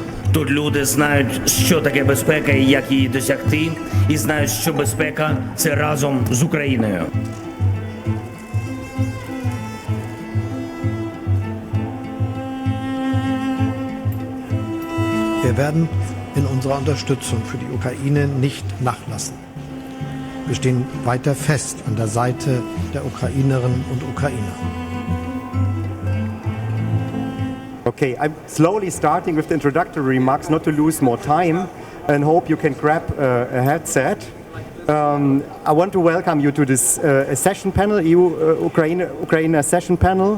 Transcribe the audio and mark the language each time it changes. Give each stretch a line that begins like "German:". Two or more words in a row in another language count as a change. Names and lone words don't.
Ukrainian: Тут люди знають, що таке безпека і як її досягти, і знають, що безпека – це разом з Україною.
German: Wir werden in unserer Unterstützung für die Ukraine nicht nachlassen. Wir stehen weiter fest an der Seite der Ukrainerinnen und Ukrainer.
English: Okay, I'm slowly starting with the introductory remarks, not to lose more time, and hope you can grab a headset. I want to welcome you to this session panel, EU-Ukraine session panel.